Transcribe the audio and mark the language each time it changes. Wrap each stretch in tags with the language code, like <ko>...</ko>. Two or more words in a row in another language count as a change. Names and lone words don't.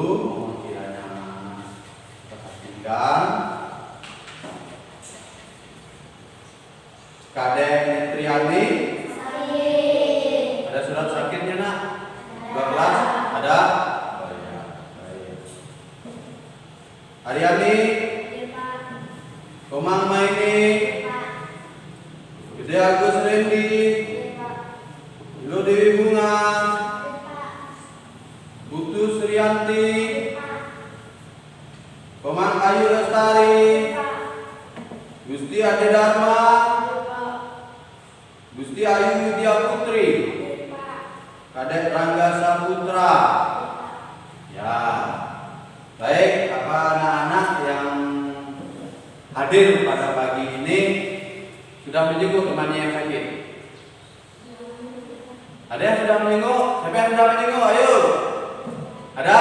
<id>Mohon kiranya perhatikan. Kadek Netriani, ada surat sakitnya nak? 12 ada? Oh ya, baik. Ariani, Komang Maini, Gede Agus Rendi, Ilo Dewi Bunga, Butu Srianti, Komang Ayu Lestari, Gusti Ade Dharma, Gusti Ayu Widya Putri, Kadek Rangga Saputra. Ya, baik. Apa anak-anak yang hadir pada pagi ini sudah menjenguk temannya yang sakit? Ada yang sudah menjenguk? Siapa yang sudah menjenguk? Ayo. Ada?</id>